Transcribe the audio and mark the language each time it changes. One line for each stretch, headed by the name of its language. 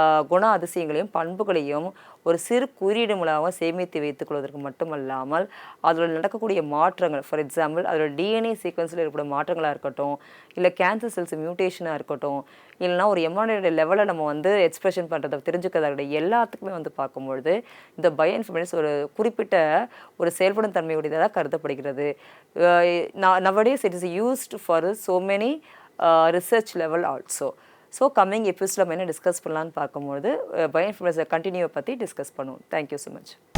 Tamil: குண அதிசயங்களையும் பண்புகளையும் ஒரு சிறு குறியீடு மூலமாக சேமித்து வைத்துக் கொள்வதற்கு மட்டுமல்லாமல் அதில் நடக்கக்கூடிய மாற்றங்கள், ஃபார் எக்ஸாம்பிள் அதோட டிஎன்ஏ சீக்வன்ஸில் இருக்கக்கூடிய மாற்றங்களாக இருக்கட்டும், இல்லை கேன்சர் செல்ஸ் மியூட்டேஷனாக இருக்கட்டும், இல்லைனா ஒரு எம்ஆர்என்ஏ லெவலில் நம்ம வந்து எக்ஸ்பிரஷன் பண்ணுறதை தெரிஞ்சுக்கிறத எல்லாத்துக்குமே வந்து பார்க்கும்பொழுது இந்த பயோ இன்ஃபர்மேட்டிக்ஸ் ஒரு குறிப்பிட்ட ஒரு செயல்படும் தன்மையுடையதாக கருதப்படுகிறது.
English: nowadays it is used for so many research level also.
Tamil: So coming எபிசோடில் நம்ம என்ன டிஸ்கஸ் பண்ணலான்னு பார்க்கும்போது பயோஇன்ஃப்ளூயன்ஸா கண்டினியூவை பற்றி டிஸ்கஸ் பண்ணுவோம்.
English: Thank you so much.